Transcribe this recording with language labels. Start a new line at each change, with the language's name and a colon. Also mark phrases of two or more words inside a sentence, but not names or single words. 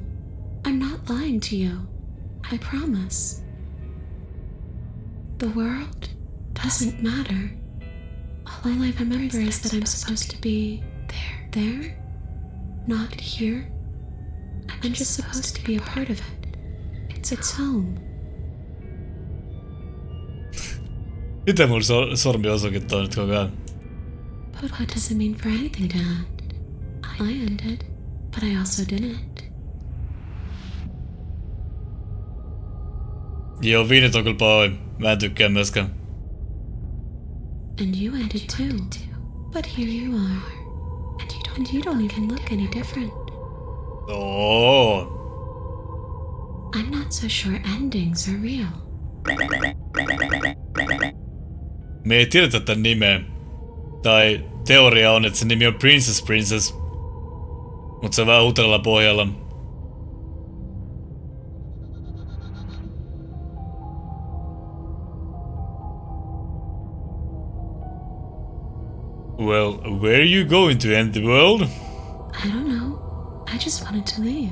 English: I'm not lying to you. I promise. The world doesn't matter. All I remember is that I'm supposed to be there, not here. I'm just supposed to be a part of it. It's home.
Finnish: Mitä mun sormi osoittaa nyt koko ajan?
English: But what does it mean for anything to end? I ended, but I also didn't.
Finnish: Joo, viinit on kyllä pahoin. Mä en tykkää myöskään.
English: And you ended too. But here you are. And you don't even look any different. Oh. I'm not so sure endings are real.
Finnish: Me ei tiedetä tän nimeä. Tai teoria on, että se nimi on Princess. Mut se on vähän uudella pohjalla.
English: Well, where are you going to end the world? I don't know. I just wanted to leave.